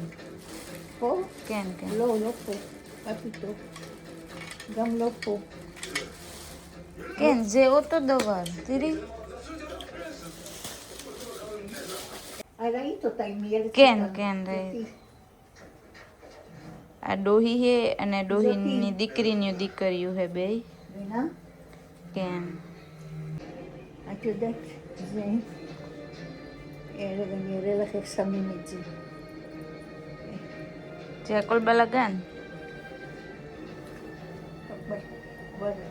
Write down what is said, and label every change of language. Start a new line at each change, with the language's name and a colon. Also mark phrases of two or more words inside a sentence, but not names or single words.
Hebrew: פה? כן, כן. לא, לא פה. מה פתאום? גם לא פה. כן, זה אותו דבר. תראי. ראית אותה עם ילד כן, קטן. כן, ראיתי.
Gujarati: આ ડોહી હે અને ડોહીની દીકરીની દીકરીઓ હે બે.
Hebrew: מבינה? כן. את יודעת, זה... רגע, אני אראה לך איך שמים את זה. זה הכל בלגן. בואי.